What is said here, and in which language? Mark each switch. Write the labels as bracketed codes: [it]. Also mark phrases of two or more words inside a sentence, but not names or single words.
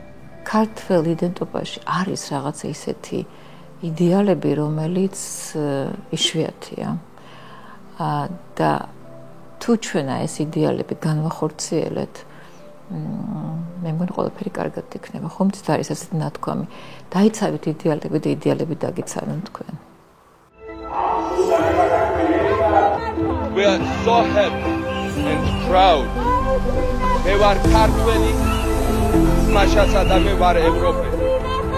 [ka] ქართველ იდენტობაში არის რაღაცა ისეთი იდეალები, რომელიც იშვიათია. და თუ ჩვენ ეს იდეალები განვახორციელეთ, მე მგონი ყველაფერი კარგად იქნება. ხომც არის ასეთი ნათქვამი. დაიცავით იდეალები და იდეალები დაგიცავენ თქვენ. [en] We are so happy and proud. [ka] მე ვარ ქართველი, მაშასა და მე ვარ ევროპელი.